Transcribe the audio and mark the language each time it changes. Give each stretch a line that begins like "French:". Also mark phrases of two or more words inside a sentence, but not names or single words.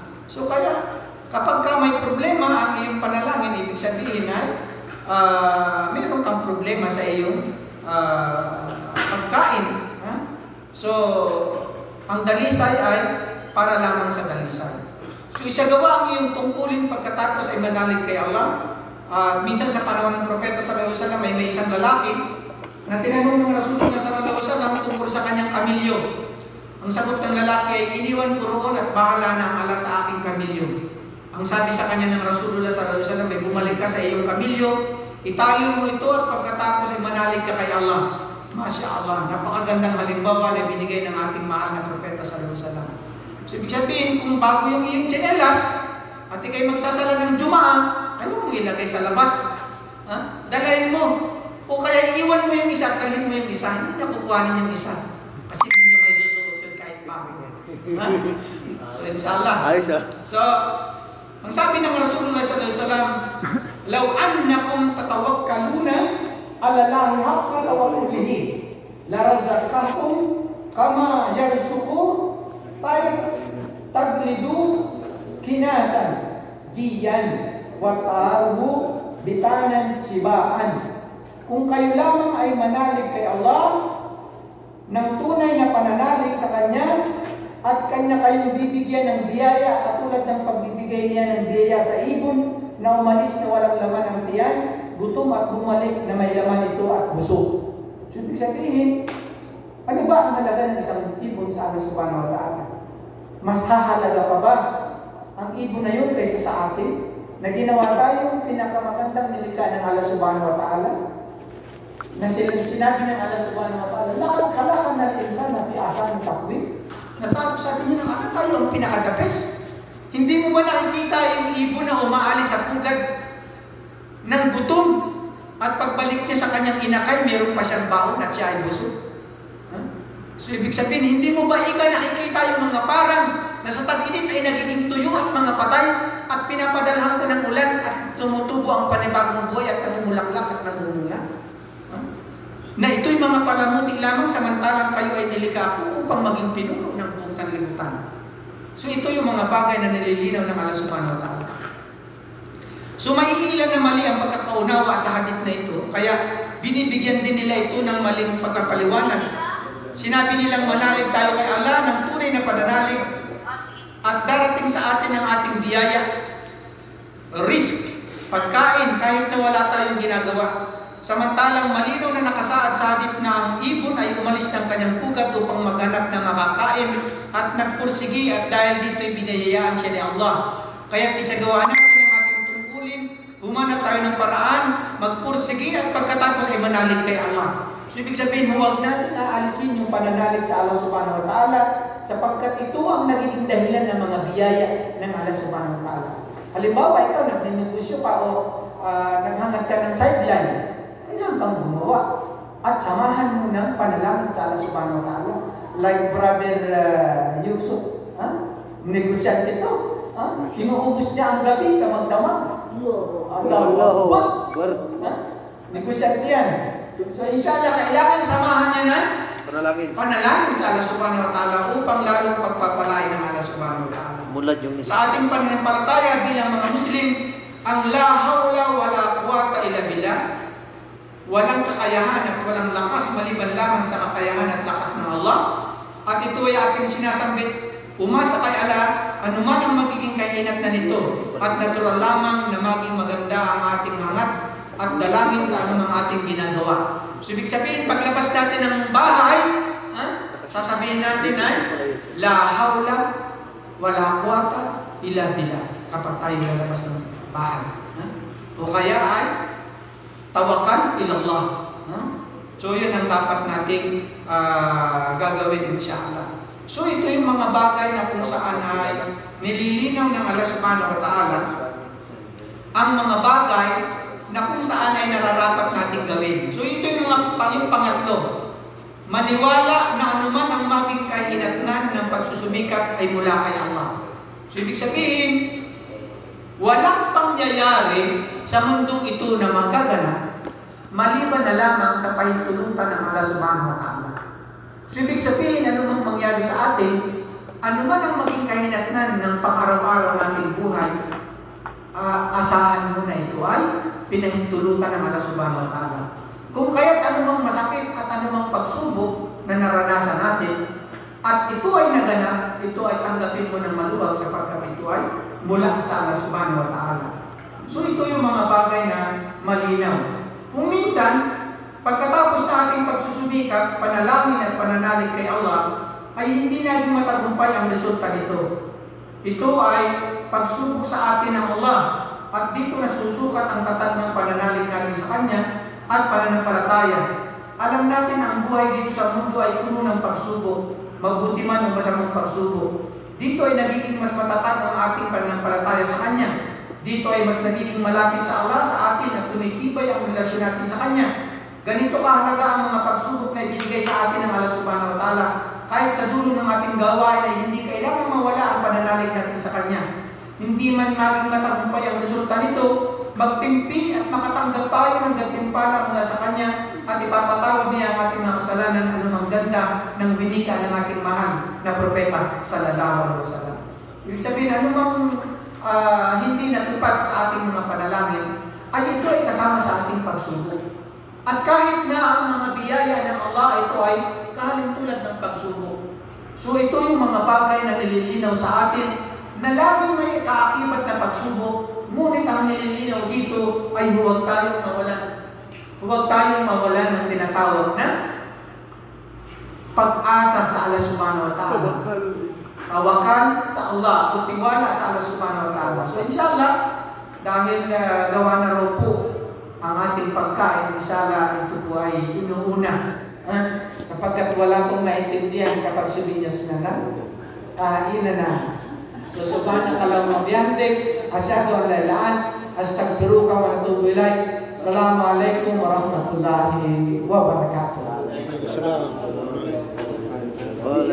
Filipino: So kaya, kapag ka may problema ang iyong panalangin, ibig sabihin ay meron kang problema sa iyong pagkain. So, ang dalisay ay para lamang sa dalisay. So, isagawa ang iyong tungkulin pagkatapos ay manalig kay Allah. Minsan sa panahon ng Propeta
Arabic: صلى الله عليه وسلم
Filipino: may isang lalaki na tinanong ng Rasulullah
Arabic: صلى الله عليه وسلم
Filipino: tungkol sa kanyang kamilyo. Ang sagot ng lalaki ay, iniwan ko roon at bahala na ang Allah sa aking kamilyo. Ang sabi sa kanya ng Rasulullah
Arabic: صلى الله عليه وسلم
Filipino: ay, bumalik ka sa iyong kamilyo, itali mo ito at pagkatapos ay manalig ka kay Allah.
Arabic: ما شاء الله,
Filipino: napakagandang halimbawa na binigay ng ating mahal na Propeta
Arabic: صلى الله عليه وسلم.
Filipino: So, ibig sabihin, kung bago yung iyong tsinelas at ikay magsasala ng Jumaa, ayaw mo ilagay sa labas. Ha? Dalayin mo. O kaya iwan mo yung isa at talhin mo yung isa. Hindi na kukuhanin yung isa. Kasi hindi nyo may susuot yun kahit bakit. So, inshallah. So, ang sabi ng Rasulullah
Arabic: صلى الله عليه وسلم, لو أنكم تتوكلون على الله حق توكله لرزقكم كما يرزق الطير تغدو خماصا ديان وتروح بطانا شباعا.
Filipino: Kung kayo lamang ay manalig kay Allah ng tunay na pananalig sa Kanya at Kanya kayong bibigyan ng biyaya katulad ng pagbibigay niya ng biyaya sa ibon na umalis na walang laman ang tiyan, gutom at bumalik na may laman ito at busog. So, ibig sabihin, ano ba ang halaga ng isang ibon sa Allah
Arabic: سبحانه وتعالى?
Filipino: Mas hahalaga pa ba ang ibon na yun kaysa sa atin? Na ginawa tayong pinakamagandang nilikha ng Allah
Arabic: سبحانه وتعالى?
Filipino: Na sinabi ng Allah
Arabic: سبحانه وتعالى, lakad kalakan ng insan na piasan ng takwid.
Filipino: Natapos sabi niya ng Allah, tayo ang pinakadapes. Hindi mo ba nakikita yung ibon na umaalis sa pugad ng gutom at pagbalik niya sa kanyang inakay, meron pa siyang baon at siya ay busog? So, ibig sabihin, hindi mo ba nakikita yung mga parang na sa tag-init ay nagiging tuyo at mga patay at pinapadalhan ko ng ulan at tumutubo ang panibagong buhay at namumulaklak at namumula? Na ito'y mga palamuti lamang samantalang kayo ay nilikha ko upang maging pinuno ng buong sanlibutan. So, ito yung mga bagay na nililinaw ng Allah
Arabic: سبحانه وتعالى.
Filipino: So, maiilan na mali ang pagkakaunawa sa hadith na ito, kaya binibigyan din nila ito ng maling pagkapaliwanag. Sinabi nilang manalig tayo kay Allah ng tunay na pananalig at darating sa atin ang ating biyaya, risk, pagkain kahit na wala tayong ginagawa. Samantalang malinaw na nakasaad sa hadith na ang ibon ay umalis ng kanyang pugat upang maghanap ng makakain at nagpursigi at dahil dito'y binayayaan siya ni Allah. Kaya isagawa natin ang ating tungkulin, humanap tayo ng paraan, magpursigi at pagkatapos ay manalig kay Allah. So, ibig sabihin, huwag natin aalisin yung pananalig sa Allah
Arabic: سبحانه وتعالى
Filipino: sapagkat ito ang nagiging dahilan ng mga biyaya ng Allah
Arabic: سبحانه وتعالى.
Filipino: Halimbawa, ikaw nagninegosyo pa o naghangad ka ng sideline, kailangan kang gumawa at samahan mo ng panalangin sa Allah
Arabic: سبحانه وتعالى.
English: Like Brother Yusuf,
Filipino: negosyante ito. Kinuubos niya ang gabi sa magdamag.
Arabic: الله أكبر.
Filipino: Negosyante yan. So, inshallah, kailangan samahan niya na panalangin sa Allah
Arabic: سبحانه وتعالى
Filipino: upang lalong pagpapalain ng Allah
Arabic: سبحانه وتعالى.
Filipino: Sa ating pananampalataya bilang mga Muslim, ang
Arabic: لا حول ولا قوة إلا بالله,
Filipino: walang kakayahan at walang lakas maliban lamang sa kakayahan at lakas ng Allah. at ito ay ating sinasambit. Umasa kay Allah, anuman ang magiging kahinat na nito, at natural lamang na maging maganda ang ating hangat at dalangin sa anumang ating ginagawa. So, ibig sabihin, paglabas natin ng bahay, sasabihin natin ay,
Arabic: لا حول ولا قوة إلا بالله,
Filipino: kapag tayo lalabas ng bahay. O kaya ay,
Arabic: توكل على الله.
Filipino: So, yun ang dapat nating gagawin, insyaAllah. So, ito yung mga bagay na kung saan ay nililinaw ng Allah
Arabic: سبحانه وتعالى
Filipino: ang mga bagay na kung saan ay nararapat nating gawin. So, ito yung pangatlo. Maniwala na anuman ang maging kahinatnan ng pagsusumikap ay mula kay Allah. So, ibig sabihin, walang pangyayari sa mundong ito na magaganap maliban na lamang sa pahintulutan ng Allah
Arabic: سبحانه وتعالى.
Filipino: So, ibig sabihin, ano mang mangyari sa atin, ano man ang maging kahinatnan ng pang-araw-araw nating buhay, asahan mo na ito ay pinahintulutan ng Allah
Arabic: سبحانه وتعالى.
Filipino: Kung kaya't anumang masakit at anumang pagsubok na naranasan natin, at ito ay naganap, ito ay tanggapin mo ng maluwag sapagkat ito ay mula sa Allah
Arabic: سبحانه وتعالى.
Filipino: So, ito yung mga bagay na malinaw. Kung minsan, pagkatapos na ating pagsusumikap, panalangin at pananalig kay Allah, ay hindi naging matagumpay ang resulta nito. Ito ay pagsubok sa atin ng Allah, at dito nasusukat ang tatag ng pananalig natin sa Kanya at pananampalataya. Alam natin ang buhay dito sa mundo ay puno ng pagsubok, mabuti man o masamang pagsubok. Dito ay nagiging mas matatag ang ating pananampalataya sa Kanya. Dito ay mas nagiging malapit sa Allah sa atin at tumitibay ang relasyon natin sa Kanya. Ganito kahalaga ang mga pagsubok na ibinigay sa atin ng Allah
Arabic: سبحانه وتعالى.
Filipino: Kahit sa dulo ng ating gawain ay hindi kailangan mawala ang pananalig natin sa Kanya. Hindi man maging matagumpay ang resulta nito, magtimpi at makatanggap tayo ng gantimpala mula sa Kanya at ipapatawad niya ang ating mga kasalanan anumang ganda ng winika ng ating mahal na propeta
Arabic: صلى الله عليه وسلم.
Filipino: Ibig sabihin, anumang hindi natupad sa ating mga panalangin, ay ito ay kasama sa ating pagsubok. At kahit na ang mga biyaya ng Allah, ito ay kahalintulad ng pagsubok. So ito yung mga bagay na nililinaw sa atin na laging may kaakibat na pagsubok, ngunit ang nililinaw dito ay huwag tayong mawalan. Huwag tayong mawalan ng tinatawag na pag-asa sa Allah
Arabic: سبحانه وتعالى.
Filipino: Tawakkal sa Allah o tiwala sa Allah
Arabic: سبحانه وتعالى.
Filipino: So inshallah, dahil gawa na raw po ang ating pagkain, inshallah ito po ay inuuna. Sapagkat wala pong naintindihan kapag suminyas na na, ina na.
Arabic: So سبحانك اللهم وبحمدك أشهد أن لا إله إلا أنت أستغفرك وأتوب إليك. السلام عليكم ورحمة الله وبركاته.